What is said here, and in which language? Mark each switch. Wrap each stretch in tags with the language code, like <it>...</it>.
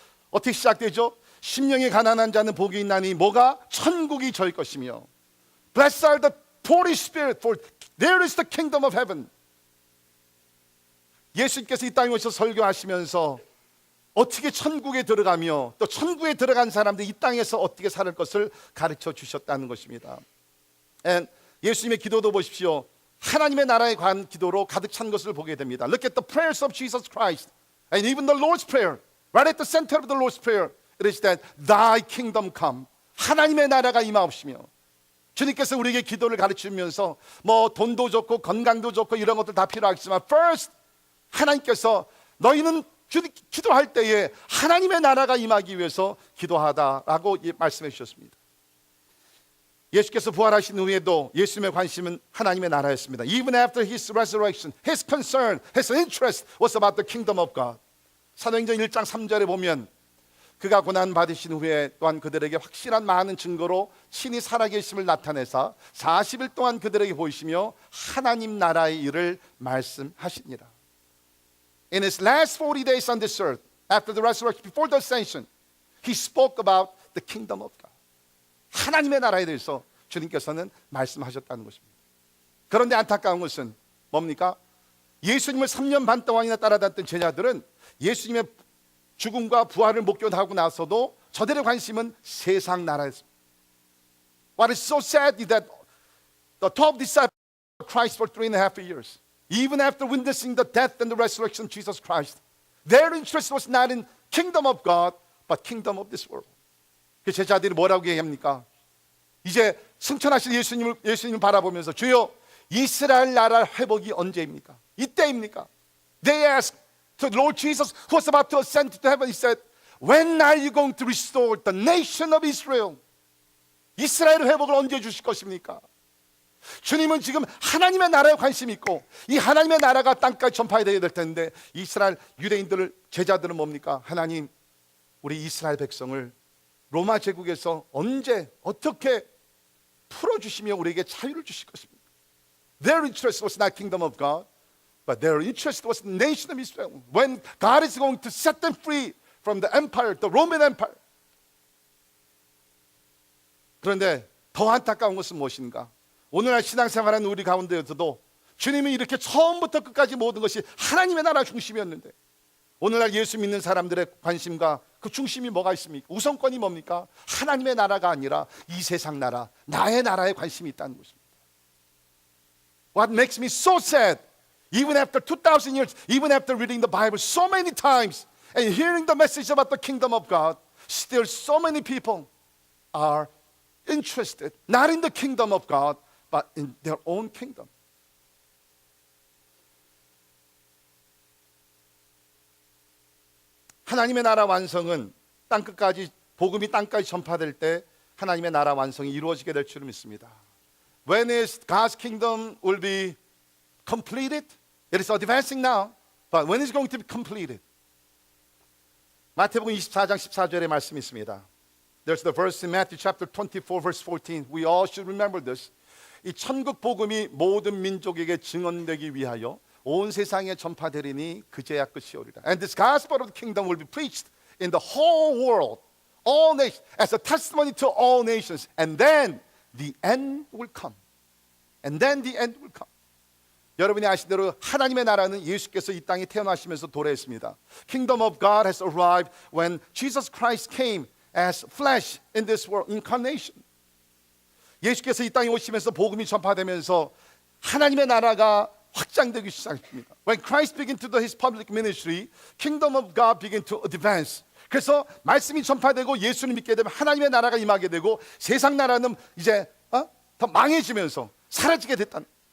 <ko>어떻게 시작되죠? 심령이 가난한 자는 복이 있나니 뭐가? 천국이 저희 것이며</ko> <en>Blessed are the poor in spirit, for there is the kingdom of heaven.</en> <ko>예수님께서 이 땅에 오셔서 설교하시면서 어떻게 천국에 들어가며 또 천국에 들어간 사람들이 이 땅에서 어떻게 살 것을 가르쳐 주셨다는 것입니다. And 예수님의 기도도 보십시오. 하나님의 나라에 관한 기도로 가득 찬 것을 보게 됩니다.</ko> <en>Look at the prayers of Jesus Christ and even the Lord's Prayer. Right at the center of the Lord's Prayer, it is that Thy kingdom come.</en> <ko>하나님의 나라가 임하옵시며 주님께서 우리에게 기도를 가르치면서 뭐 돈도 좋고 건강도 좋고 이런 것들 다 필요하겠지만 first 하나님께서 너희는 기도할 때에 하나님의 나라가 임하기 위해서 기도하다라고 말씀해 주셨습니다. 예수께서 부활하신 후에도 예수님의 관심은 하나님의 나라였습니다.</ko> <en>Even after his resurrection, his concern, his interest was about the kingdom of God.</en> <ko>사도행전 1장 3절에 보면 그가 고난 받으신 후에 또한 그들에게 확실한 많은 증거로 친히 살아계심을 나타내사 40일 동안 그들에게 보이시며 하나님 나라의 일을 말씀하시니라.</ko> <en>In his last 40 days on this earth, after the resurrection, before the ascension, he spoke about the kingdom of God.</en> <ko>하나님의 나라에 대해서 주님께서는 말씀하셨다는 것입니다. 그런데 안타까운 것은 뭡니까? 예수님을 3년 반 동안이나 따라다녔던 제자들은 예수님의 죽음과 부활을 목격하고 나서도 저들의 관심은 세상 나라였습니다.</ko> <en>What is so sad is that the 12 disciples of Christ for 3.5 years, even after witnessing the death and the resurrection of Jesus Christ, their interest was not in kingdom of God, but kingdom of this world.</en> <ko>그 제자들이 뭐라고 얘기합니까? 이제 승천하신 예수님을 바라보면서 주여 이스라엘 나라 회복이 언제입니까? 이때입니까?</ko> <en>They asked to Lord Jesus, who was about to ascend to heaven, he said, when are you going to restore the nation of Israel?</en> <ko>이스라엘 회복을 언제 주실 것입니까? 주님은 지금 하나님의 나라에 관심이 있고 이 하나님의 나라가 땅까지 전파되어야 될 텐데 이스라엘 유대인들을 제자들은 뭡니까? 하나님 우리 이스라엘 백성을 로마 제국에서 언제 어떻게 풀어주시며 우리에게 자유를 주실 것입니까?</ko> <en>Their interest was not kingdom of God, but their interest was the nation of Israel. When God is going to set them free from the empire, the Roman Empire.</en> <ko>그런데 더 안타까운 것은 무엇인가? 오늘날 신앙생활하는 우리 가운데에서도 주님이 이렇게 처음부터 끝까지 모든 것이 하나님의 나라 중심이었는데 오늘날 예수 믿는 사람들의 관심과 그 중심이 뭐가 있습니까? 우선권이 뭡니까? 하나님의 나라가 아니라 이 세상 나라, 나의 나라에 관심이 있다는 것입니다.</ko> <en>What makes me so sad, even after 2,000 years, even after reading the Bible so many times and hearing the message about the kingdom of God, still so many people are interested not in the kingdom of God, but in their own kingdom.</en> <ko>하나님의 나라 완성은 땅끝까지 복음이 땅까지 전파될 때 하나님의 나라 완성이 이루어지게 될 줄 믿습니다.</ko> <en>When is God's kingdom will be completed? It is advancing now, but when is it going to be completed?</en> <ko>마태복음 24장 14절의 말씀이 있습니다.</ko> <en>There's the verse in Matthew chapter 24 verse 14. We all should remember this.</en> <ko>이 천국 복음이 모든 민족에게 증언되기 위하여 온 세상에 전파되리니 그제야 끝이 오리라.</ko> <en>And this gospel of the kingdom will be preached in the whole world, all nations, as a testimony to all nations. And then the end will come. And then the end will come.</en> <ko>여러분이 아시는 대로 하나님의 나라는 예수께서 이 땅에 태어나시면서 도래했습니다.</ko> <en>Kingdom of God has arrived when Jesus Christ came as flesh in this world, incarnation.</en> <ko>예수께서 이 땅에 오시면서 복음이 전파되면서 하나님의 나라가 확장되기 시작합니다.</ko> <en>When Christ began to do his public ministry, Kingdom of God began to advance.</en> <ko>그래서 말씀이 전파되고 예수를 믿게 되면 하나님의 나라가 임하게 되고 세상 나라는 이제 더 망해지면서 사라지게 됐다는.</ko>